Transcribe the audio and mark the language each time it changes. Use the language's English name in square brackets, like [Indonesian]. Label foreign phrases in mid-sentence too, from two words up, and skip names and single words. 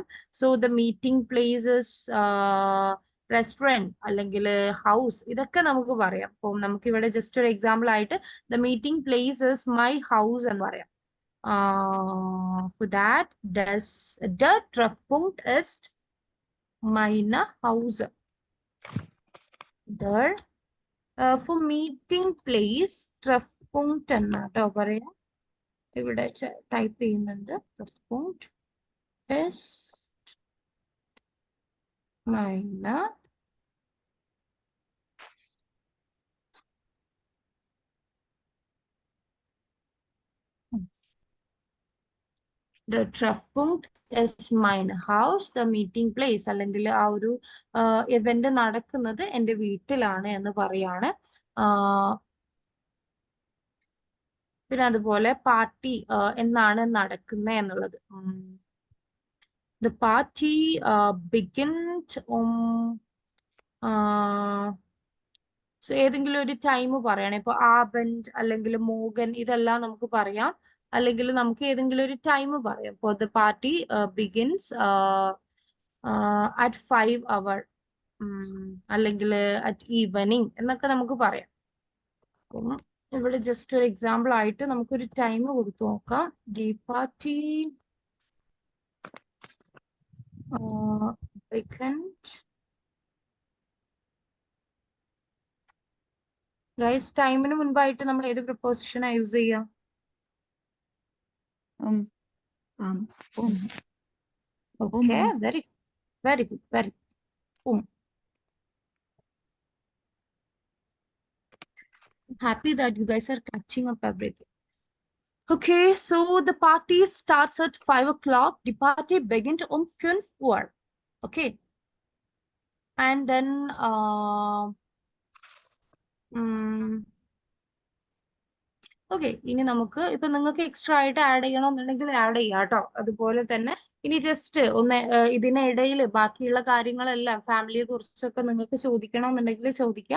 [English] so the meeting places restaurant [Malayalam] അല്ലെങ്കിൽ ഹൗസ്, ഇതൊക്കെ നമുക്ക് പറയാം. അപ്പം നമുക്ക് ഇവിടെ ജസ്റ്റ് ഒരു എക്സാമ്പിൾ ആയിട്ട് [English] the meeting places my house [Malayalam] എന്ന് പറയാം. [English] for that the [German] Treffpunkt ist meine Hause. [English] for meeting place [Malayalam] ട്രഫ്പുങ്ക്ട് എന്നാട്ടോ പറയാം. ഇവിടെ ടൈപ്പ് ചെയ്യുന്നുണ്ട്. [German] Treffpunkt ist meine The Treffpunkt ist mein Haus. [English] The meeting place [Malayalam] അല്ലെങ്കിൽ ആ ഒരു ഇവന്റ് നടക്കുന്നത് എൻ്റെ വീട്ടിലാണ് എന്ന് പറയാണ്. പിന്നെ അതുപോലെ പാർട്ടി എന്നാണ് നടക്കുന്നത് എന്നുള്ളത്. [English] The party begins [Malayalam] സോ ഏതെങ്കിലും ഒരു ടൈം പറയണം. ഇപ്പൊ ആബൻഡ് അല്ലെങ്കിൽ മോഗൻ ഇതെല്ലാം നമുക്ക് പറയാം. അല്ലെങ്കിൽ നമുക്ക് ഏതെങ്കിലും ഒരു ടൈം പറയാം. ഇപ്പോൾ [English] the party begins at 5 hour [Malayalam] അല്ലെങ്കിൽ [English] at evening [Malayalam] എന്നൊക്കെ നമുക്ക് പറയാം. അപ്പം ഇവിടെ ജസ്റ്റ് ഒരു എക്സാമ്പിൾ ആയിട്ട് നമുക്കൊരു ടൈം കൊടുത്തു നോക്കാം. [English] the party begins. [Malayalam] ഗൈസ്, ടൈമിന് മുൻപായിട്ട് നമ്മൾ ഏത് പ്രിപ്പോസിഷനാ യൂസ് ചെയ്യാം? [English] Okay, very good, very good. I'm happy that you guys are catching up everything. Okay, so the party starts at 5 o'clock. The party begins on 5 Uhr. Okay. And then [Malayalam] ഓക്കെ, ഇനി നമുക്ക് ഇപ്പൊ നിങ്ങൾക്ക് എക്സ്ട്രാ ആയിട്ട് ആഡ് ചെയ്യണമെന്നുണ്ടെങ്കിൽ ആഡ് ചെയ്യാം കേട്ടോ. അതുപോലെ തന്നെ ഇനി ജസ്റ്റ് ഒന്ന് ഇതിനിടയിൽ ബാക്കിയുള്ള കാര്യങ്ങളെല്ലാം ഫാമിലിയെ കുറിച്ചൊക്കെ നിങ്ങൾക്ക് ചോദിക്കണമെന്നുണ്ടെങ്കിൽ ചോദിക്കാം.